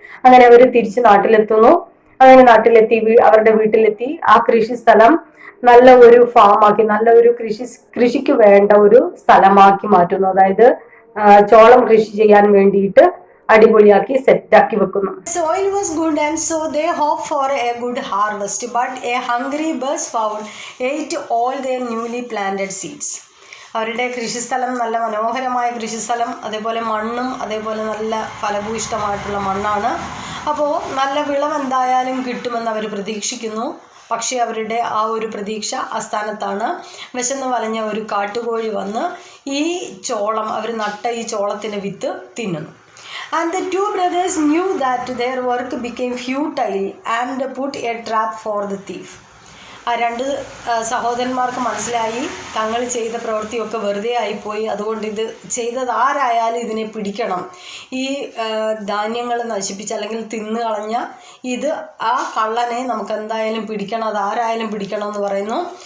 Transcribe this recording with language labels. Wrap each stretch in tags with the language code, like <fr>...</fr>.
<ml>അങ്ങനെ അവർ തിരിച്ച് നാട്ടിലെത്തുന്നു. അങ്ങനെ നാട്ടിലെത്തി അവരുടെ വീട്ടിലെത്തി ആ കൃഷി സ്ഥലം നല്ല ഒരു ഫാമാക്കി, നല്ല ഒരു കൃഷിക്ക് വേണ്ട ഒരു സ്ഥലമാക്കി മാറ്റുന്നു. അതായത് ചോളം കൃഷി ചെയ്യാൻ വേണ്ടിയിട്ട് അടിപൊളിയാക്കി സെറ്റാക്കി വെക്കുന്നു.</ml> <en>Soil was good and so they hoped for a good harvest, but a hungry bird ate all their newly planted seeds.</en> <ml>അവരുടെ കൃഷിസ്ഥലം നല്ല മനോഹരമായ കൃഷിസ്ഥലം, അതേപോലെ മണ്ണും അതേപോലെ നല്ല ഫലഭൂയിഷ്ടമായിട്ടുള്ള മണ്ണാണ്. അപ്പോൾ നല്ല വിളവ് എന്തായാലും കിട്ടുമെന്ന് അവർ പ്രതീക്ഷിക്കുന്നു. പക്ഷേ അവരുടെ ആ ഒരു പ്രതീക്ഷ അസ്ഥാനത്താണ്. വിശന്ന് വലഞ്ഞ ഒരു കാട്ടുകോഴി വന്ന് ഈ ചോളം, അവർ നട്ട ഈ ചോളത്തിൻ്റെ വിത്ത് തിന്നുന്നു.</ml> <en>And the two brothers knew that their work became futile and put a trap for the thief.</en> <ml>ആ രണ്ട് സഹോദരന്മാർക്ക് മനസ്സിലായി തങ്ങൾ ചെയ്ത പ്രവൃത്തിയൊക്കെ വെറുതെ ആയിപ്പോയി. അതുകൊണ്ട് ഇത് ചെയ്തത് ആരായാലും ഇതിനെ പിടിക്കണം. ഈ ധാന്യങ്ങൾ നശിപ്പിച്ച് അല്ലെങ്കിൽ തിന്നു കളഞ്ഞ ആ കള്ളനെ നമുക്ക് എന്തായാലും പിടിക്കണം, അത് ആരായാലും പിടിക്കണം എന്ന് പറയുന്നു.</ml>